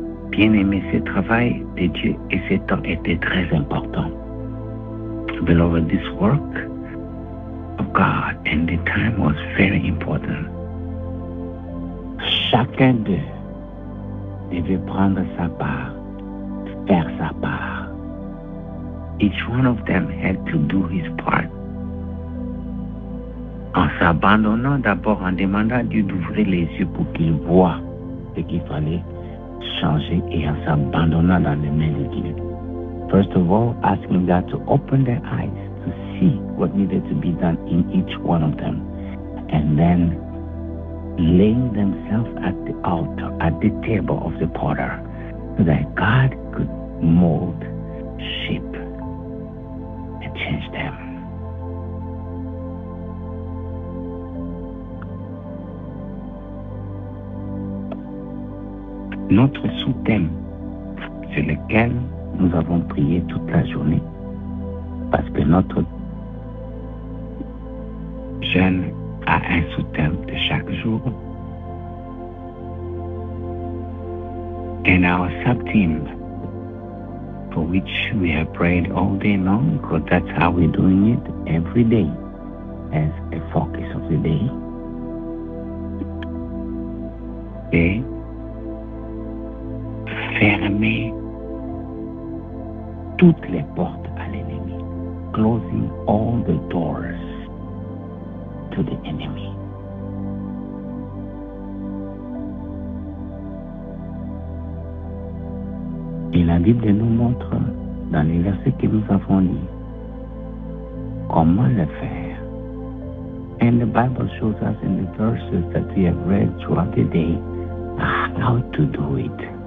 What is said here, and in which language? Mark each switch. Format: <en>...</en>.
<fr>Bien-aimé, ce travail de Dieu et ce temps était très important.</fr> <en>Beloved, this work of God and the time was very important.</en> <fr>Chacun d'eux devait prendre sa part, faire sa part.</fr> <en>Each one of them had to do his part.</en> <fr>En s'abandonnant d'abord, en demandant à Dieu d'ouvrir les yeux pour qu'il voie ce qu'il fallait changer et en s'abandonnant dans les mains de Dieu.</fr> <en>First of all, asking God to open their eyes to see what needed to be done in each one of them. And then laying themselves at the altar, at the table of the potter, so that God could mold, shape, and change them.</en> <fr>Notre sous-thème, sur lequel nous avons prié toute la journée, parce que notre jeûne a un sous-thème de chaque jour.</fr> <en>And our sub-theme, for which we have prayed all day long, because that's how we're doing it every day, as a focus of the day.</en> <fr>Et fermer toutes les portes à l'ennemi.</fr> <en>Closing all the doors to the enemy.</en> <fr>Et la Bible nous montre dans les versets que nous avons lus comment le faire</fr> <en>And the Bible shows us in the verses that we have read throughout the day how to do it.</en>